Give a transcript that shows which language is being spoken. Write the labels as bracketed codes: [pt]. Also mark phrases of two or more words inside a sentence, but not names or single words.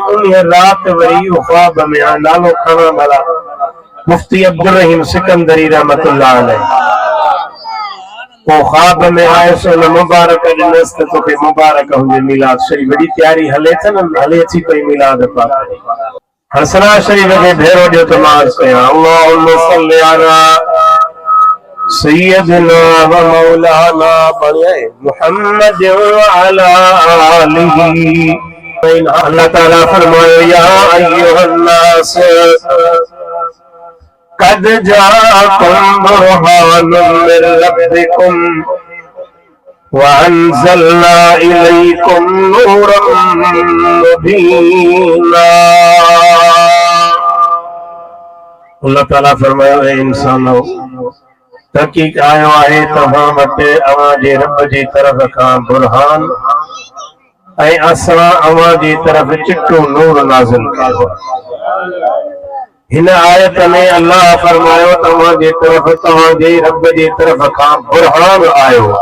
[sd] उन रात वरी ख्वाब में नालो खणा भला मुफ्ती अब्दुल रहीम सिकंदरी [ar] رحمة الله عليه. [sd] वो ख्वाब में आयो सो मुबारक ॾिनस त तोखे मुबारक हुजे मिलाद शरीफ। वॾी तयारी हले थ न हले थी पई मिलाद पाक। हसना शरीफ खे भेरो ॾियो त मां कयां [ar] اللهم صل على سيدنا ومولانا محمد وعلى آله. [sd] अल्लाह ताला फरमायो [ar] يا أيها الناس قد جاءكم برهان من ربكم وأنزلنا إليكم نورا مبينا. [sd] अल्लाह ताला फरमायो ए इंसानो तहकीक आयो आहे तव्हां वटि अवां जे रब जी तरफ़ खां बुरहान ऐं असां अवां जी तरफ़ चिट्टो नूर नाज़िल कयो। हिन आयत में अल्लाह फरमायो तव्हां जे तरफ़ तव्हां जे रब जी तरफ़ खां बुरहान आयो।